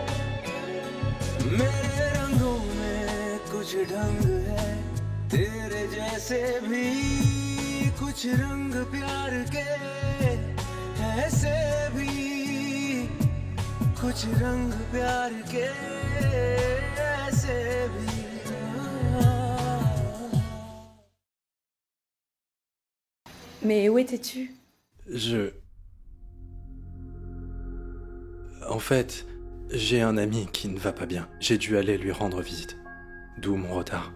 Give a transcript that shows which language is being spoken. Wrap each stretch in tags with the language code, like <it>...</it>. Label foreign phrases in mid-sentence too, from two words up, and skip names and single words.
<hi>मेरे रंगों में कुछ ढंग है, तेरे जैसे भी कुछ रंग प्यार के, ऐसे भी कुछ रंग प्यार के, ऐसे भी।</hi> <fr>Mais où étais-tu? En fait, j'ai un ami qui ne va pas bien. J'ai dû aller lui rendre visite. D'où mon retard.</fr>